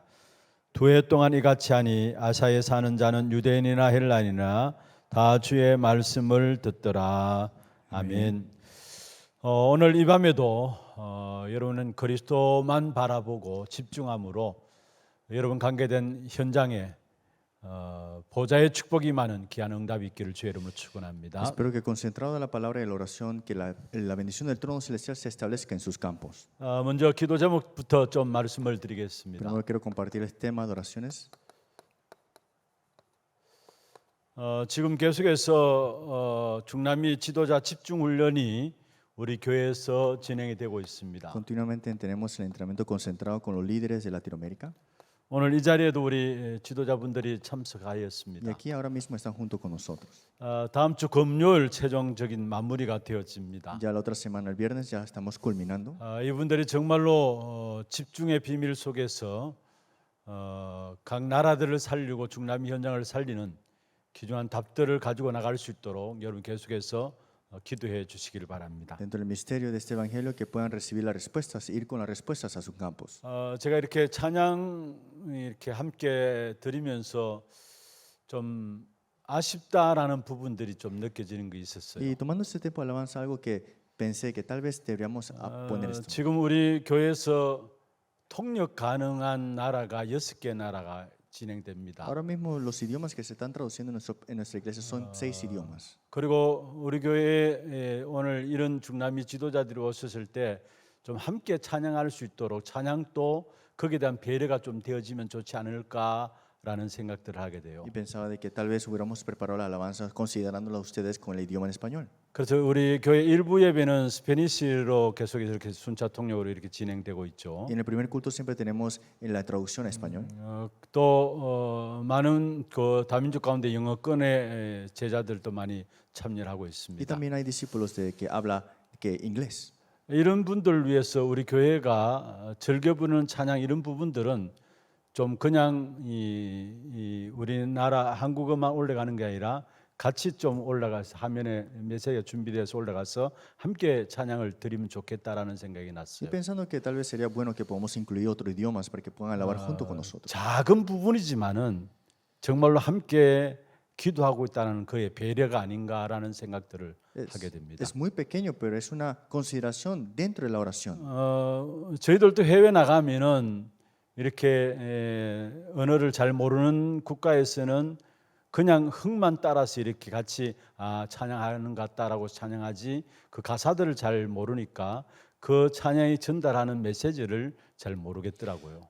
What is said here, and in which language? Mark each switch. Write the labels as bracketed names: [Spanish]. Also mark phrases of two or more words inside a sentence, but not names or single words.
[Korean] 2해 동안 이같이 하니 아사에 사는 자는 유대인이나 헬라인이나 다 주의 말씀을 듣더라. 아멘. 오늘 이 밤에도 여러분은 그리스도만 바라보고 집중함으로 여러분 관계된 현장에 보좌의 축복이 많은 귀한 응답이 있기를 주의 이름으로 축원합니다. [Spanish] Espero que concentrado en la palabra y la oración, que la bendición del trono celestial se establezca en sus campos. [Korean] 먼저 기도 제목부터 좀 말씀을 드리겠습니다. [Spanish] Primero quiero compartir el tema de oraciones. [Korean] 지금 계속해서 중남미 지도자 집중 훈련이 우리 교회에서 진행이 되고 있습니다. [Spanish] Continuamente tenemos el entrenamiento concentrado con los líderes de Latinoamérica. [Korean] 오늘 이 자리에도 우리 지도자분들이 [Spanish] Y [Korean] 참석하였습니다. [Spanish] aquí ahora mismo están junto con nosotros. [Korean] 다음 주 금요일 최종적인 마무리가 되어집니다. [Spanish] Ya la otra semana, el viernes, ya estamos culminando. [Korean] 이분들이 정말로 집중의 비밀 속에서 각 나라들을 살리고 중남미 현장을 살리는 귀중한 답들을 가지고 나갈 수 있도록 여러분 계속해서 기도해 주시기를 바랍니다. [Spanish] Dentro del misterio de este evangelio, que puedan recibir las respuestas, ir con las respuestas a sus campos. [Korean] 제가 이렇게 찬양 이렇게 함께 드리면서 좀 아쉽다라는 부분들이 좀 느껴지는 게 있었어요. [Spanish] Y tomando este tiempo de alabanza, algo que pensé que tal vez deberíamos poner esto. [Korean] 지금 우리 교회에서 통역 가능한 나라가 6개 나라가 진행됩니다. [Spanish] Ahora mismo los idiomas que se están traduciendo en nuestra iglesia son 6 idiomas. [Korean] 그리고 우리 교회에 오늘 이런 중남미 지도자들이 오셨을 때 좀 함께 찬양할 수 있도록 찬양도 거기에 대한 배려가 좀 되어지면 좋지 않을까라는 생각들을 하게 돼요. [Spanish] Y pensaba de que tal vez hubiéramos preparado la alabanza considerándola a ustedes con el idioma en español. [Korean] 그래서 우리 교회 일부 예배는 스페니시로 계속해서 이렇게 순차 통역으로 이렇게 진행되고 있죠. [Spanish] Y en el primer culto siempre tenemos en la traducción a español. [Korean] 또 많은 그 다민족 가운데 영어권의 제자들도 많이 참여를 하고 [Spanish] Y [Korean] 있습니다. [Spanish] también hay discípulos que habla inglés. [Korean] 이런 분들을 위해서 우리 교회가 즐겨 부르는 찬양 이런 부분들은 좀 그냥 이 우리나라 한국어만 올라가는 게 아니라 같이 좀 올라가서 화면에 메시지가 준비돼서 올라가서 함께 찬양을 드리면 좋겠다라는 생각이 [Spanish] Y [Korean] 났어요. [Spanish] pensando que tal vez sería bueno que podamos incluir otros idiomas para que puedan alabar junto con nosotros. [Korean] 작은 부분이지만은 정말로 함께 기도하고 있다는 그의 배려가 아닌가라는 생각들을 하게 됩니다. [Spanish] Es muy pequeño, pero es una consideración dentro de la oración. [Korean] 저희들도 해외 나가면은 이렇게 언어를 잘 모르는 국가에서는 그냥 흥만 따라서 이렇게 같이 찬양하는 것 같다라고 찬양하지 그 가사들을 잘 모르니까 그 찬양이 전달하는 메시지를 잘 모르겠더라고요.